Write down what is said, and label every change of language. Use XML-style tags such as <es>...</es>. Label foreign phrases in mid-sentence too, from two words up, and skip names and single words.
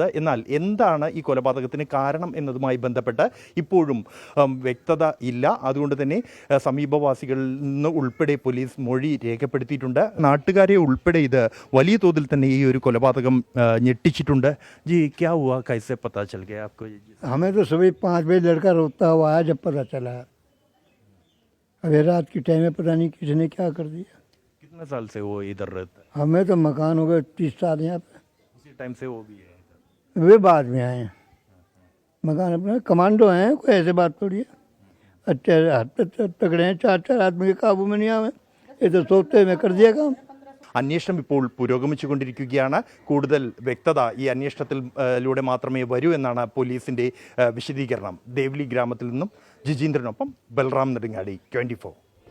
<ml>എന്നാൽ എന്താണ് ഈ കൊലപാതകത്തിന് കാരണം എന്നതുമായി ബന്ധപ്പെട്ട് ഇപ്പോഴും വ്യക്തത ഇല്ല. അതുകൊണ്ട് തന്നെ സമീപവാസികളിൽ നിന്ന് ഉൾപ്പെടെ പോലീസ് മൊഴി രേഖപ്പെടുത്തിയിട്ടുണ്ട്. നാട്ടുകാരെ ഉൾപ്പെടെ ഇത് വലിയ തോതിൽ തന്നെ ഈ ഒരു കൊലപാതകം ഞെട്ടിച്ചിട്ടുണ്ട്.</ml> <hi>जी क्या हुआ, कैसे पता चल गया आपको? हमें तो सुबह 5 बजे लड़का रोता हुआ आया, जब पता चला। अभी रात की टाइम में पता नहीं किसने क्या कर दिया। कितने साल से वो इधर रहता है? हमें तो मकान हो गए 30 साल यहाँ पे। उसी टाइम से वो भी है? वे बाद में आए हैं। मकान अपना कमांडो हैं, कोई ऐसे बात थोड़ी है। अच्छे हाथ पे तगड़े हैं, 4 आदमी के काबू में नहीं आवे। ये तो सोचते मैं कर दिया काम।</hi> <ml>അന്വേഷണം ഇപ്പോൾ പുരോഗമിച്ചുകൊണ്ടിരിക്കുകയാണ്. കൂടുതൽ വ്യക്തത ഈ അന്വേഷണത്തിലൂടെ മാത്രമേ വരൂ എന്നാണ് പോലീസിൻ്റെ വിശദീകരണം. ദേവിലി ഗ്രാമത്തിൽ നിന്നും ജിജീന്ദ്രനൊപ്പം ബൽറാം നെടുങ്ങാടി, 24.</ml>